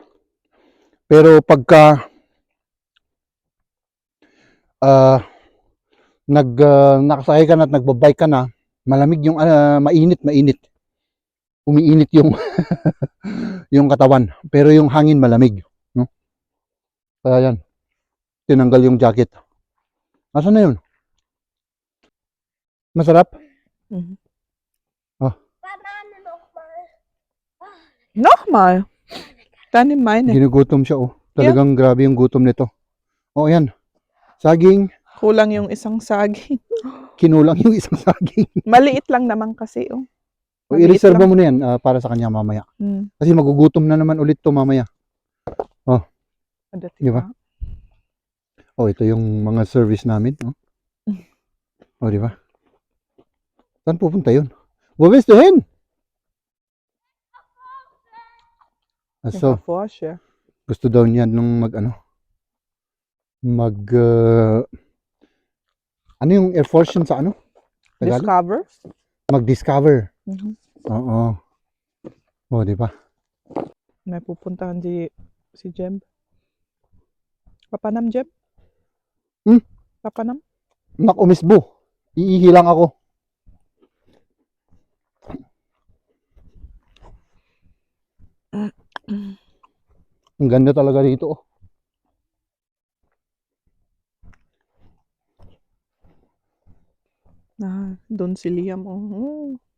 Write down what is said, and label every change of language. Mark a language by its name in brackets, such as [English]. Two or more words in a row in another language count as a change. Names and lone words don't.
[Filipino] Pero pagka nakasakay ka na at nagbabike ka na, malamig yung mainit. Umiinit yung yung katawan. Pero yung hangin malamig, no? Kaya yan, tinanggal yung jacket. Nasaan na yun? Masarap? Mhm. [German] Banane nochmal. Nochmal. Tanim meine. [Filipino] Ginugutom siya, oh. Talagang grabe yung gutom nito. Oh, yan. Saging, Kulang yung isang saging. kinulang yung isang saging. Maliit lang naman kasi, oh. O, Maliit i-reserve lang. mo na yan para sa kanya mamaya. Hmm. Kasi magugutom na naman ulit to mamaya. Dati Di ba? pa. Oh, ito yung mga service namin. Oh, oh di ba? Saan pupunta yun? [German] Wo willst du hin? So, Nakaforscher. [Filipino] gusto daw niya nung ano yung erforschen sa ano? Tagalog? [English] Discover. [Filipino] Mag-discover. Mhm. Oo. Oh, di ba? May pupuntahan si Jeb. [Iloko] Papanam, Jeb? Hmm? Papanam? Nak umisbo. [Filipino] Iihi lang ako. Ang ganda talaga dito. Oh. Doon si Liam, oh.